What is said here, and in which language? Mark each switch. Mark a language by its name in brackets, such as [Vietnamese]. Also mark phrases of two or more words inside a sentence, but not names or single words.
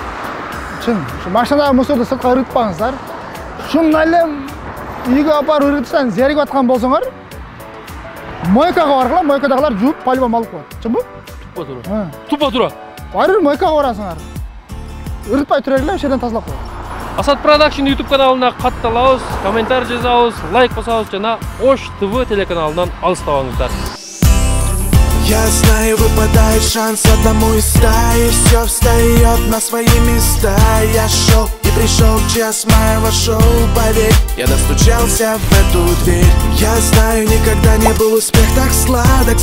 [Kyrgyz] Чын, ушу машинадагы мусорду сыртка ырытпаңыздар. Ушундай эле үйгө алып барып ырытсаң, зеригип аткан болсоңор, мойкага баргыла, мойкадагылар жууп, по-любому алып коет. Чынбы? Тупа тура. Тупа тура. Барып мойкага барасыңар. Ырытпай тура эле, ошол жерден тазалап коет. Асат Продакшн YouTube каналына катталабыз, комментарий жазабыз, лайк басабыз жана Ош ТВ телеканалынан алыстабаңыздар. [Russian] Я знаю, выпадает шанс одному из стаи. Все встает на свои места. Я шел и пришел час моего шоу. Поверь, я достучался в эту дверь. Я знаю, никогда не был успех так сладок.